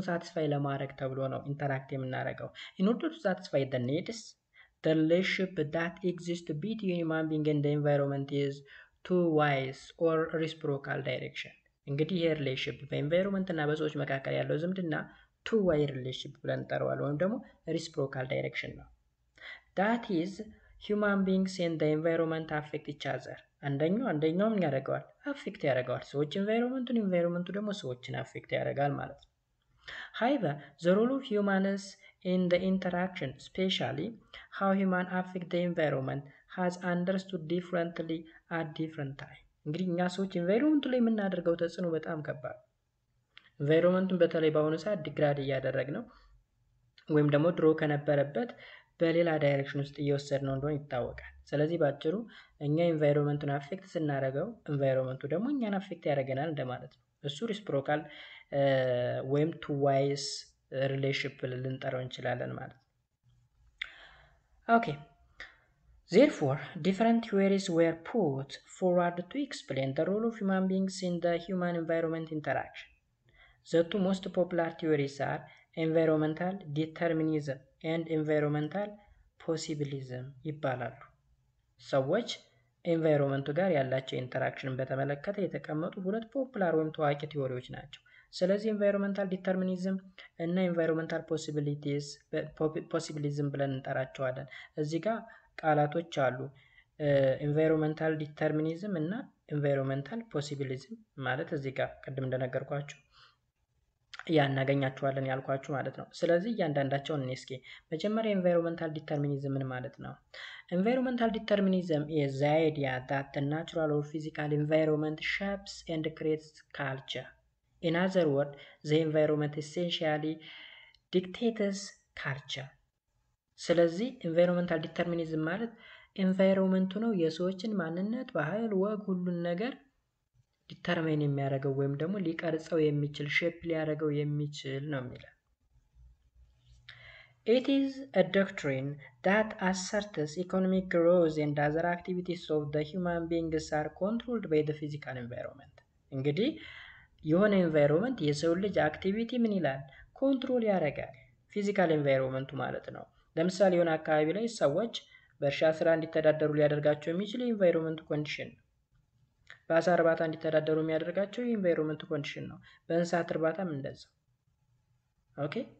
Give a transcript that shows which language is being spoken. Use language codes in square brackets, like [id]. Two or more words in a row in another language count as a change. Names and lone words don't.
[am] ሳቲስፋይ ለማድረግ ተብሎ ነው ኢንተራክት የምናደርገው። [en] In order to satisfy the needs the relationship that exist between human being and the environment is two ways or reciprocal direction። [am] እንግዲህ ይሄ ሪሌሽንሺፕ በኢንቫይሮንመንት እና በሰዎች መካከል ያለው ዝምድና [en] two way relationship [am] ብለን እንጠራዋለን ወይም ደግሞ [en] reciprocal direction [am] ነው። [en] That is human beings and the environment affect each other። [am] አንደኛው ምን ያደርገዋል? አፌክት ያደርገዋል። ሰዎች ኢንቫይሮንመንቱን፣ ኢንቫይሮንመንቱ ደግሞ ሰዎችን አፌክት ያደርጋል ማለት ነው። [en] However, the role of humans in the interaction, especially how humans affect the environment, has understood differently at different time። [am] እንግዲህ እኛ ሰዎች ኢንቫይሮንመንቱ ላይ የምናደርገው ተጽዕኖ በጣም ከባድ። ኢንቫይሮንመንቱን በተለይ በአሁኑ ሰዓት ዲግራድ እያደረግ ነው ወይም ደግሞ ድሮ ከነበረበት በሌላ ዳይሬክሽን ውስጥ እየወሰድ ነው እንደሆነ ይታወቃል። ስለዚህ ባጭሩ እኛ ኢንቫይሮንመንቱን አፌክት ስናደርገው ኢንቫይሮንመንቱ ደግሞ እኛን አፌክት ያደርገናል እንደማለት ነው። እሱ ሪሲፕሮካል ወይም [en] two ways relationship [am] ልንጠራው እንችላለን ማለት ነው። ኦኬ [en] Therefore, different theories were put forward to explain the role of human beings in the human-environment interaction. The two most popular theories are environmental determinism and environmental possibilism [am] ይባላሉ። ሰዎች ኤንቫይሮንመንቱ ጋር ያላቸው ኢንተራክሽን በተመለከተ የተቀመጡ ሁለት ፖፑላር ወይም ታዋቂ ቲዎሪዎች ናቸው። ስለዚህ [en] environmental determinism [am] እና ኢንቫይሮንመንታል ፖሲቢሊዝም ብለን እንጠራቸዋለን። እዚህ ጋር ቃላቶች አሉ። [en] environmental determinism [am] እና [en] environmental possibilism [am] ማለት እዚህ ጋር ቅድም እንደነገርኳችሁ እናገኛቸዋለን ያልኳችሁ ማለት ነው። ስለዚህ እያንዳንዳቸውን እኔ እስኪ መጀመሪያ [en] environmental determinism [am] ምን ማለት ነው? [en] environmental determinism is the idea that the natural or physical environment shapes and creates culture. In other words, the environment essentially dictates culture. [am] ስለዚህ [en] environmental determinism [am] ማለት ኢንቫይሮንመንቱ ነው የሰዎችን ማንነት፣ ባህል፣ ወግ ሁሉን ነገር ዲተርሚን የሚያደርገው ወይም ደግሞ ሊቀርጸው የሚችል ሼፕ ሊያደርገው የሚችል ነው የሚለው። [en] It is a doctrine that asserts economic growth and other activities of the human beings are controlled by the physical environment. [am] እንግዲህ የሆነ ኤንቫይሮንመንት የሰው ልጅ አክቲቪቲ ምን ይላል? ኮንትሮል ያደርጋል። ፊዚካል ኤንቫይሮንመንቱ ማለት ነው። ለምሳሌ የሆነ አካባቢ ላይ ሰዎች በእርሻ ስራ እንዲተዳደሩ ሊያደርጋቸው የሚችል የኤንቫይሮንመንት ኮንዲሽን ነው። በአሳ እርባታ እንዲተዳደሩ የሚያደርጋቸው የኤንቫይሮንመንት ኮንዲሽን ነው። በእንስሳት እርባታም እንደዛው። ኦኬ።